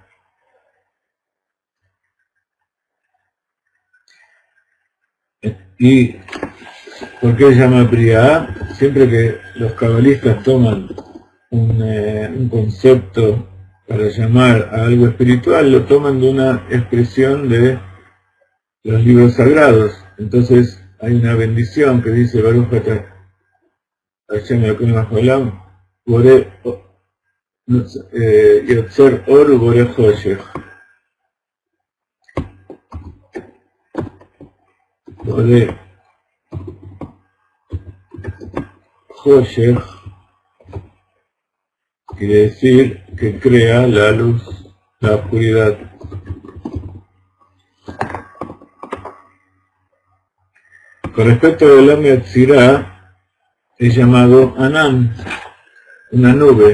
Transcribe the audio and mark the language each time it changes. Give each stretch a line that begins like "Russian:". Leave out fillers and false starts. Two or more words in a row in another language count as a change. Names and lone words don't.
Spanish: ¿Y por qué se llama Briá? Siempre que los cabalistas toman un concepto para llamar a algo espiritual, lo toman de una expresión de los libros sagrados. Entonces hay una bendición que dice
Hebrew: ברוך אתה השם אלוקינו העולם בורא יוצר אור בורא חושך. בורא חושך
Spanish: quiere decir que crea la luz, la oscuridad. Con respecto al
Hebrew: עולם יצירה,
Spanish: es llamado Anan, una nube.